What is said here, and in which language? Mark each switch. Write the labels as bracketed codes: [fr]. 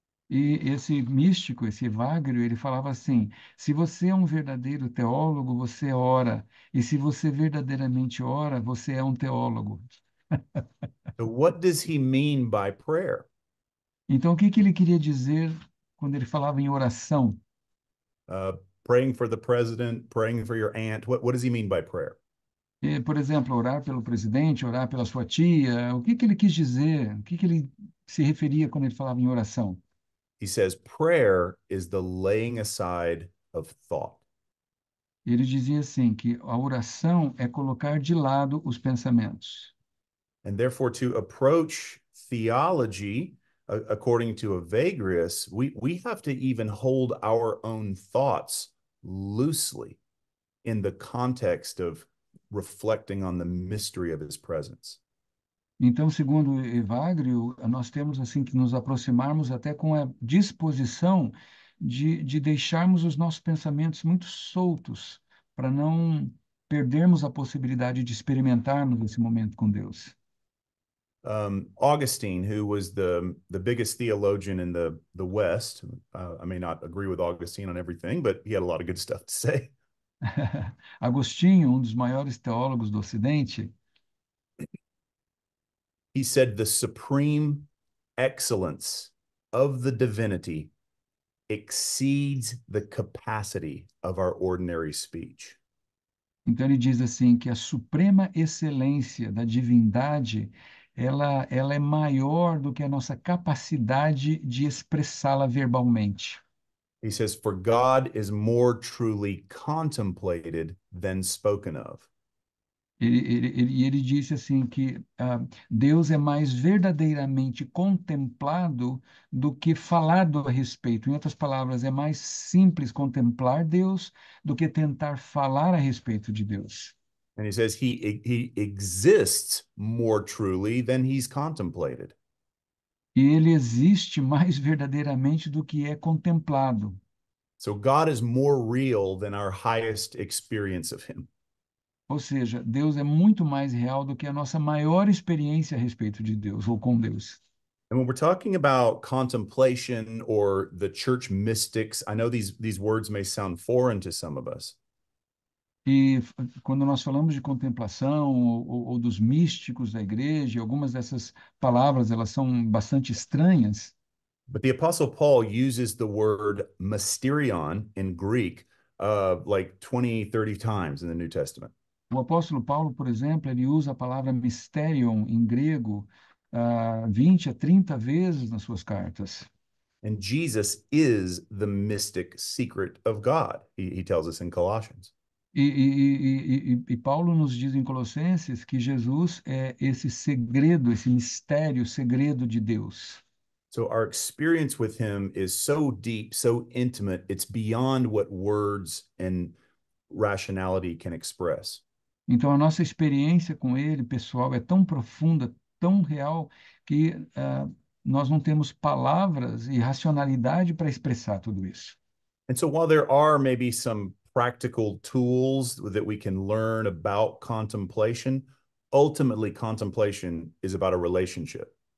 [pt] E esse místico, esse Evagrio, ele falava assim: se você é um verdadeiro teólogo, você ora. E se você verdadeiramente ora, você é um teólogo. [en] So what does he mean by prayer? [pt] Então, o que que ele queria dizer quando ele falava em oração? [en] Praying for the president, praying for your aunt. What does he mean by prayer? [pt] Por exemplo, orar pelo presidente, orar pela sua tia. O que que ele quis dizer? O que que ele se referia quando ele falava em oração? [en] He says prayer is the laying aside of thought. [pt] Ele dizia assim que a oração é colocar de lado os pensamentos. [en] And therefore, to approach theology, according to Evagrius, we have to even hold our own thoughts loosely in the context of reflecting on the mystery of his presence. [pt] Então, segundo Evagrio, nós temos assim que nos aproximarmos até com a disposição de deixarmos os nossos pensamentos muito soltos, para não perdermos a possibilidade de experimentarmos esse momento com Deus. [en] Augustine, who was the biggest theologian in the West, I may not agree with Augustine on everything, but he had a lot of good stuff to say. [pt] Agostinho, um dos maiores teólogos do Ocidente, [en] He said the supreme excellence of the divinity exceeds the capacity of our ordinary speech. [pt] então ele diz assim que a suprema excelência da divindade, ela é maior do que a nossa capacidade de expressá-la verbalmente. [en] He says, for God is more truly contemplated than spoken of. [pt] Ele disse assim que Deus é mais verdadeiramente contemplado do que falado a respeito. Em outras palavras, é mais simples contemplar Deus do que tentar falar a respeito de Deus. [en] And he says he exists more truly than he's contemplated. [pt] E ele existe mais verdadeiramente do que é contemplado. [en] So God is more real than our highest experience of him. [pt] Ou seja, Deus é muito mais real do que a nossa maior experiência a respeito de Deus ou com Deus. [en] And when we're talking about contemplation or the church mystics, I know these words may sound foreign to some of us. [pt] E quando nós falamos de contemplação ou dos místicos da igreja, algumas dessas palavras elas são bastante estranhas. [en] But the Apostle Paul uses the word mysterion in Greek like 20, 30 times in the New Testament. [pt] O apóstolo Paulo, por exemplo, ele usa a palavra mysterion em grego 20 a 30 vezes nas suas cartas. [en] And Jesus is the mystic secret of God, he tells us in Colossians. [pt] E Paulo nos diz em Colossenses que Jesus é esse segredo, esse mistério, segredo de Deus. [en] So our experience with him is so deep, so intimate, it's beyond what words and rationality can express. [pt] Então, a nossa experiência com ele, pessoal, é tão profunda, tão real, que nós não temos palavras e racionalidade para expressar tudo isso. [en] And so while there are maybe some practical tools that we can learn about contemplation, ultimately contemplation is about a relationship.